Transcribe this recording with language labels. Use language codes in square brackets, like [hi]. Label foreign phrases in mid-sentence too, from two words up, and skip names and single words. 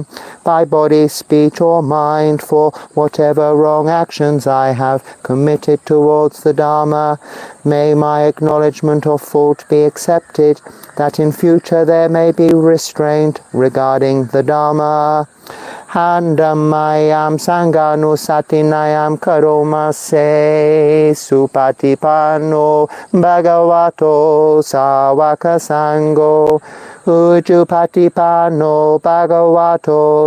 [en] By body, speech or mind, for whatever wrong actions I have committed towards the Dharma, may my acknowledgement of fault be accepted, that in future there may be restraint regarding the Dharma. [pi] Handamayam sanganusatinayam karomase supatipanno bhagavato sawaka sango ujupatipanno bhagavato